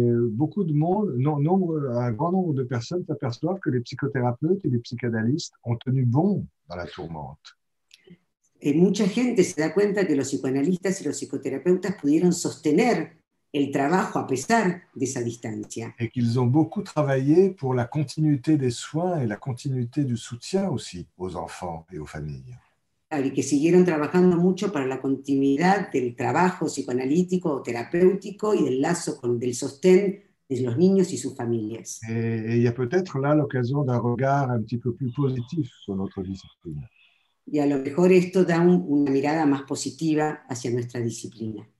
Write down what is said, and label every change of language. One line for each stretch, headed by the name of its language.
French: beaucoup de monde, un grand nombre de personnes s'aperçoivent que les psychothérapeutes et les psychanalystes ont tenu bon dans la tourmente.
Spanish: Mucha gente se da cuenta que los psicoanalistas y los psicoterapeutas pudieron sostener el trabajo a pesar de esa distancia.
French: Et qu'ils ont beaucoup travaillé pour la continuité des soins et la continuité du soutien aussi aux enfants et aux familles.
Spanish: Y que siguieron trabajando mucho para la continuidad del trabajo psicoanalítico o terapéutico y del lazo del sostén de los niños y sus familias.
French: Et il y a peut-être là l'occasion d'un regard un petit peu plus positif sur notre discipline.
Spanish: Y a lo mejor esto da una mirada más positiva hacia nuestra disciplina.